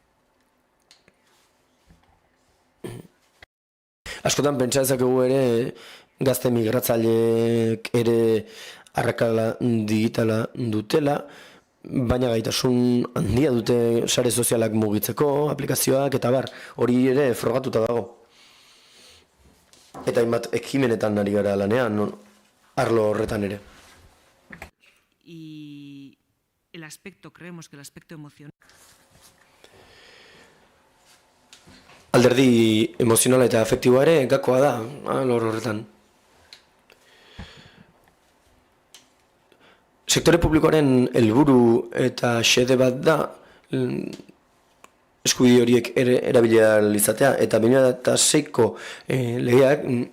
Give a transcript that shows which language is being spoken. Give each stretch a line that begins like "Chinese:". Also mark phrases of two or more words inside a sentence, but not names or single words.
Basque: Askotan pentsa dezakegu ere gazte migratzaileek ere arrakala digitala dutela, baina gaitasun handia dute sare sozialak mugitzeko, aplikazioak eta bar, hori ere frogatuta dago. Eta hainbat ekimenetan ari gara lanean, arlo horretan ere.
Spanish: Y creemos que el aspecto emocional.
Basque: Alderdi emozionala eta afektiboa ere gakoa da, alor horretan. Sektore publikoaren helburu eta xede bat da eskubide horiek erabilia izatea, eta 2006ko legeak